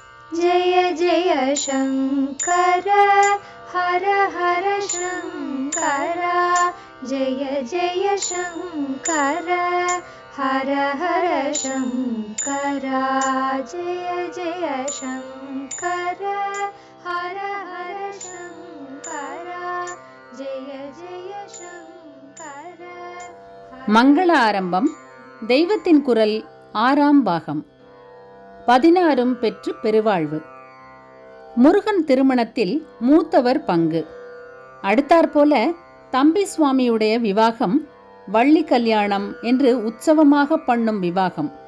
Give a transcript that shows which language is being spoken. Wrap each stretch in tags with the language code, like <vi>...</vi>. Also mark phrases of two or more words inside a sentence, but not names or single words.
<sa>जय जय शङ्कर हर हर शङ्कर जय जय शङ्कर हर हर शङ्कर जय जय शङ्कर हर हर शङ्कर जय जय शङ्कर.</sa> <ta>மங்கள ஆரம்பம் தெய்வத்தின் குரல் 6ஆம் பாகம். 16 பெற்று பெருவாழ்வு. முருகன் திருமணத்தில் மூத்தவர் பங்கு. அடுத்தாற்போல தம்பி சுவாமியுடைய விவாகம் வள்ளி கல்யாணம் என்று உற்சவமாக பண்ணும் விவாகம்.</ta>